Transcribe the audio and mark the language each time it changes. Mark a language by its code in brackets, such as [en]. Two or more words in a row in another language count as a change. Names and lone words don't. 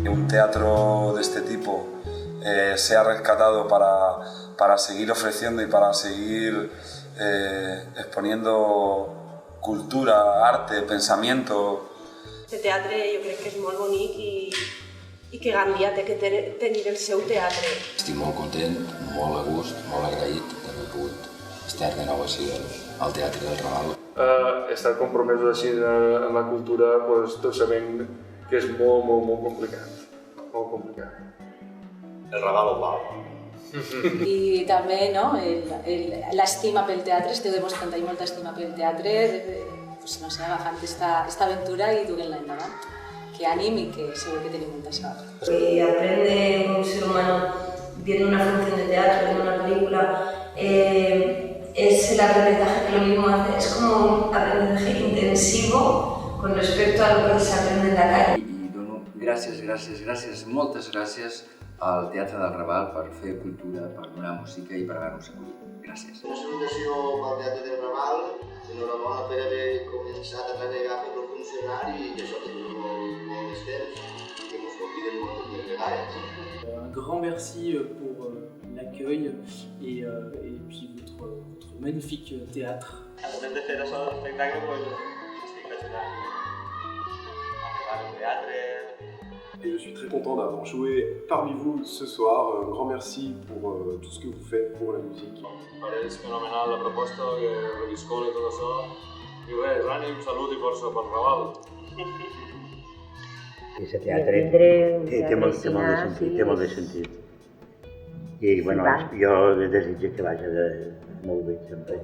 [es] teatro de este tipo sea rescatado para seguir ofreciendo y para seguir exponiendo cultura, arte, pensamiento. [ca] El teatre jo crec que és molt bonic i que Gandia té que tenir el seu teatre. Estic molt content, molt a gust, molt agraït d'haver pogut estar de nou així al Teatre del Raval. Estar compromesos així en la cultura, tots sabem que és molt complicat. Molt complicat. El Raval ho val. I també l'estima pel teatre, esteu demostrant ahí molta estima pel teatre, agafant esta aventura i duent-la endavant. Que ànim i que segur que tenim molta sort. [es] Aprende un ser humano viendo una función de teatro, viendo una película, es el aprendizaje que lo mismo hace, es como un aprendizaje intensivo con respecto a lo que se aprende en la calle. [ca] I dono gràcies, moltes gràcies al Teatre del Raval per fer cultura, per donar música i per haver-nos acollit. Gràcies. Una salutació pel Teatre del Raval, enhorabona per haver començat a treballar, per funcionar i que això té molt més temps, que ens conviden moltes més vegades. [fr] Un grand merci pour l'accueil et puis votre magnifique théâtre. [ca] Al moment de fer això de l'espectacle, estic fascinat. Arribar al teatre. [fr] Et je suis très content d'avoir joué parmi vous ce soir. Un grand merci pour tout ce que vous faites pour la musique. [ca] És fenomenal la proposta, l'escola i tot això. I res, ànim, salut i força pel Raval. Ese teatre té molt de sentit. I bueno, jo desitjo que vagi molt bé sempre.